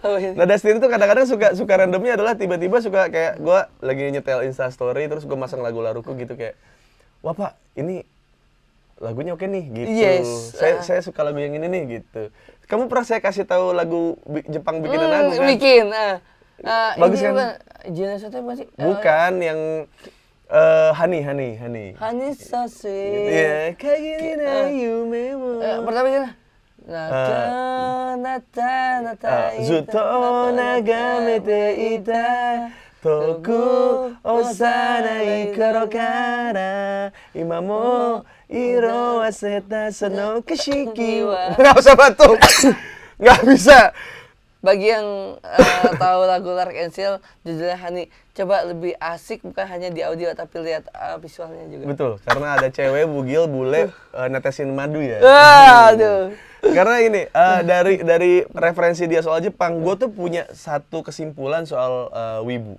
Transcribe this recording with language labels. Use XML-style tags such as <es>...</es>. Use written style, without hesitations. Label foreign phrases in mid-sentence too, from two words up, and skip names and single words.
<id>Nah Dustin itu kadang-kadang suka randomnya adalah tiba-tiba suka kayak gue lagi nyetel Insta Story terus gue masang lagu-laguku gitu kayak, wah Pak ini lagunya oke nih gitu.</id> <en>Yes.</en> <id>Saya suka lagu yang ini nih gitu. Kamu pernah saya kasih tahu lagu Jepang bikinan aku kan? Bikin. Bagus kan? Jenis apa sih? Bukan yang Honey.</id> <en>Honey so sweet.</en> <id>Iya. Kayak gini</id> <ja>な夢も.</ja> <id>Pertama gimana?</id> <ja>ずっと眺めていた 遠く幼い頃から 今も色褪せたその景色は.</ja> <id>Nggak usah batuk. Nggak bisa. Bagi yang tahu lagu Lark and Seal judulnya Honey, coba lebih asik bukan hanya di audio tapi lihat visualnya juga. Betul, karena ada cewek bugil bule netesin madu ya. Aduh. Karena ini dari referensi dia soal Jepang, gue tuh punya satu kesimpulan soal wibu.</id>